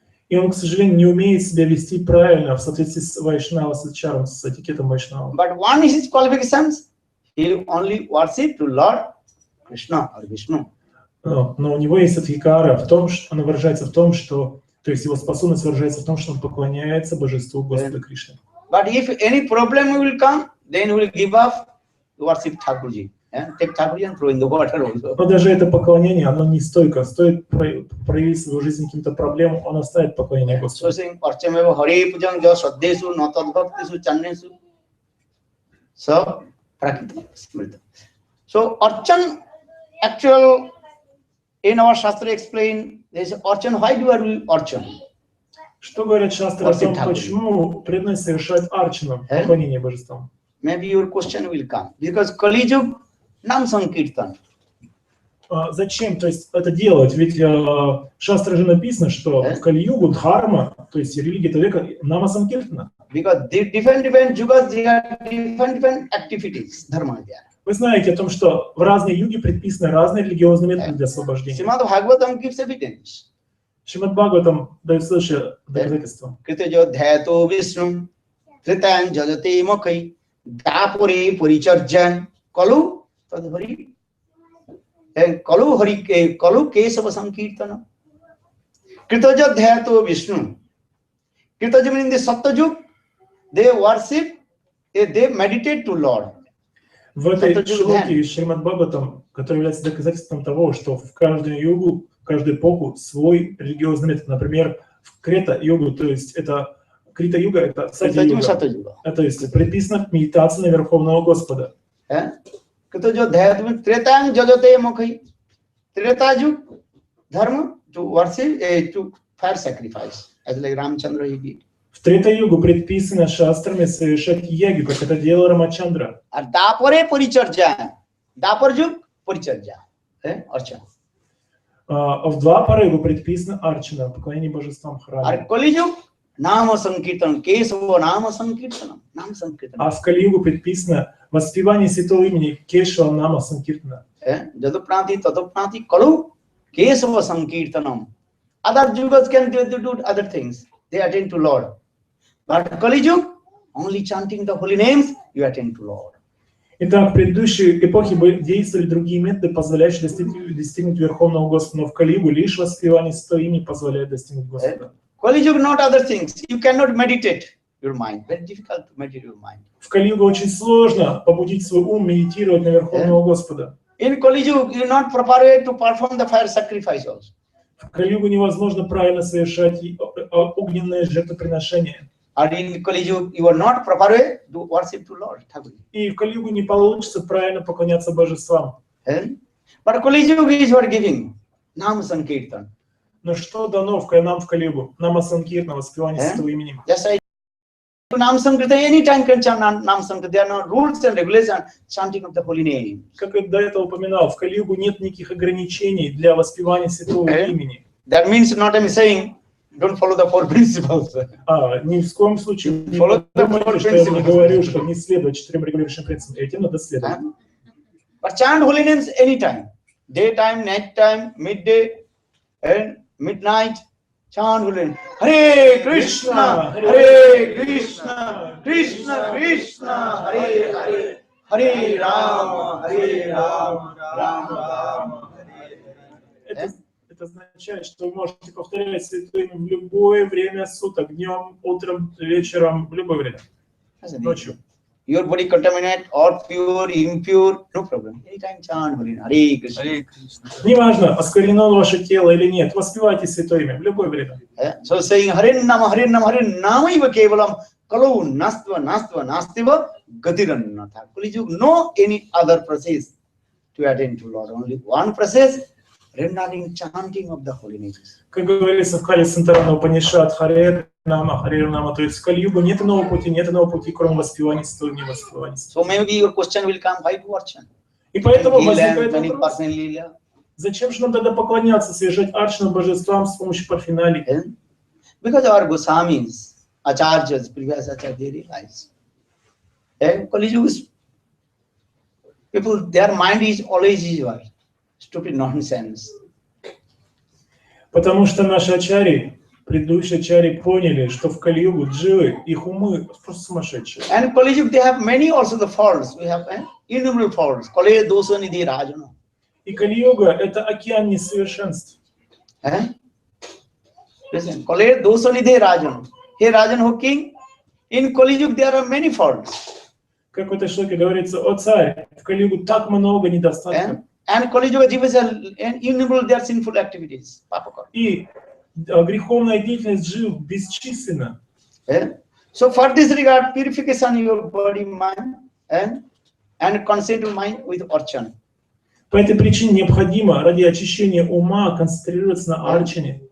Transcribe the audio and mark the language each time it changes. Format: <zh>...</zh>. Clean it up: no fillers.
<ru>И он, к сожалению, не умеет себя вести правильно в соответствии с Вайшнава, с ачаром, с этикетом Вайшнава.</ru> <en>But one is his qualifications, he only worship to Lord Krishna or Vishnu.</en> <ru>Но у него есть адхикара в том, что она выражается в том, что, то есть его способность выражается в том, что он поклоняется божеству Господа Кришны.</ru> <en>But if any problem will come, then he will give up to worship Thakurji. Take Thakurji and throw in the water also.</en> <ru>Но даже это поклонение, оно не стойко. Стоит проявить в его жизни каким-то проблемам, он оставит поклонение Господу.</ru> <en>So saying,</en> <sa>Archameva Hare Pujang Jasaddesu Natad Bhaktisu Channesu. So, Prakita Smrita.</sa> <en>So, Archan, actual, in our Shastra explain, there is Archan. Why do we Archan?</en> <ru>Что говорят шастры о том, почему преданные совершают арчану, поклонение божествам?</ru> <en>Maybe your question will come. Because Kali Yuga, Nam Sankirtan.</en> <ru>Зачем, то есть, это делать? Ведь в шастре же написано, что в Кали-югу дхарма, то есть религия человека, нама санкиртана.</ru> <en>Because different yugas, there are different activities, dharma there.</en> <ru>Вы знаете о том, что в разные юги предписаны разные религиозные методы для освобождения.</ru> <en>Srimad Bhagavatam gives evidence.</en> <ru>Шримад Бхагаватам дает следующее доказательство.</ru> <sa>Kritajo dhyato Vishnu, Tritayan jajate mokai, dapure puricharjan, kalu tadhari. Kalu kesava sankirtana. Kritaja dhyato Vishnu.</sa> <en>Kritaja means in the Satyajug, they worship, they meditate to Lord.</en> <ru>В этой шлоке Шримад Бхагаватам, который является доказательством того, что в каждую югу, в каждую эпоху свой религиозный метод. Например, в Крета-югу, то есть это Крита-юга, это Сати-юга. То есть предписана медитация на Верховного Господа.</ru> <sa>Tretayan jajate mokai.</sa> <en>Treta-yug, dharma, to worship, to fire sacrifice, as like Ramchandra he did.</en> <ru>В Трета-югу предписано шастрами совершать ягу, как это делал Рамачандра.</ru> <sa>А дапаре паричарджа, дапар-юг паричарджа, арча.</sa> <ru>А в Двапаре предписано арчана, поклонение божествам в храме.</ru> <sa>А Кали-юг, нама санкиртан, кесава нама санкиртанам, нама санкиртанам.</sa> <ru>А в Кали-югу предписано Воспевание святого имени Кешава Нама Санкиртана.</ru> <sa>Jadupranti Tatupranti Kalu Kesava Sankirtanam.</sa> <en>Other Yugas can do other things. They attend to Lord. But Kali Yuga, only chanting the holy names, you attend to Lord.</en> <ru>Итак, в предыдущей эпохе действовали другие методы, позволяющие достигнуть Верховного Господа, но в Кали-югу лишь воспевание святого имени позволяет достигнуть Господа.</ru> <en>Kali Yuga, not other things. You cannot meditate your mind. Very difficult to meditate your mind.</en> <ru>В Кали-югу очень сложно побудить свой ум медитировать на Верховного Господа.</ru> <en>In Kali Yuga, you are not prepared to perform the fire sacrifice also.</en> <ru>В Кали-югу невозможно правильно совершать огненные жертвоприношения.</ru> <en>Or in Kali Yuga, you are not prepared to worship to Lord.</en> <ru>И в Кали-югу не получится правильно поклоняться божествам.</ru> <en>But Kali Yuga is what giving Nam Sankirtan.</en> <ru>Но что дано нам в Кали-югу? Нама Санкиртана, воспевание святого имени.</ru> <en>Yes, I Nam Sankirtan, any time can chant Nam Sankirtan. There are no rules and regulations chanting of the holy name.</en> <ru>Как я до этого упоминал, в Кали-югу нет никаких ограничений для воспевания святого имени.</ru> <en>That means not I'm saying don't follow the four principles.</en> <ru>Ни в коем случае не думайте, что я не говорю, что не следовать 4 регулирующим принципам. Этим надо следовать.</ru> <en>But chant holy names anytime. Daytime, nighttime, midday, and midnight. Chant holy names.</en> <sa>Hare Krishna, Hare Krishna, Krishna Krishna, Hare Hare, Hare Rama, Hare Rama, Rama</sa> <en>Rama.</en> <ru>Это означает, что вы можете повторять святое имя в любое время суток, днем, утром, вечером, в любое время, ночью.</ru> <en>Your body contaminated or pure, impure, no problem. Anytime chant holy name. Hare Krishna.</en> <ru>Неважно, осквернено ваше тело или нет, воспевайте святое имя в любое время.</ru> <en>So saying</en> <sa>Hare Nama, Hare Nama, Hare Nama iva kevalam kalu nastva nastva nastiva gatirannatha.</sa> <en>Kali Yuga, no any other process to attend to Lord. Only one process. Rendering chanting of the holy names.</en> <ru>Как говорится в Кали Сантарана Упанишад, Харе Нама, то есть в Кали-югу нет иного пути, кроме воспевания святого имени, воспевания.</ru> <en>So maybe your question will come, why to archan?</en> <ru>И поэтому возникает вопрос, зачем же нам тогда поклоняться, совершать арчану божествам с помощью парфеналий?</ru> <en>Because our Goswamis, Acharyas, previous Acharyas, they realize. Kali Yuga, people, their mind is always usual. Stupid nonsense.</en> <ru>Потому что наши ачари, предыдущие ачари поняли, что в Кали-югу дживы, их умы просто сумасшедшие.</ru> <en>And Kali Yuga, they have many also the faults. We have innumerable faults.</en> <sa>Kali dosa nidhi rajana.</sa> <ru>И Кали-юга — это океан несовершенств.</ru> <sa>Listen, Kali dosa nidhi rajana.</sa> <en>Hey Rajan, O king, in Kali Yuga there are many faults.</en> <ru>Как в этой шлоке говорится, о царь, в Кали-югу так много недостатков.</ru> <en>And Kali Yuga jivas are innumerable their sinful activities.</en> <ru>И греховная деятельность жив бесчисленна.</ru> <en>So for this regard, purification your body, mind, and concentrate mind with archan.</en> <ru>По этой причине необходимо ради очищения ума концентрироваться на арчане.</ru>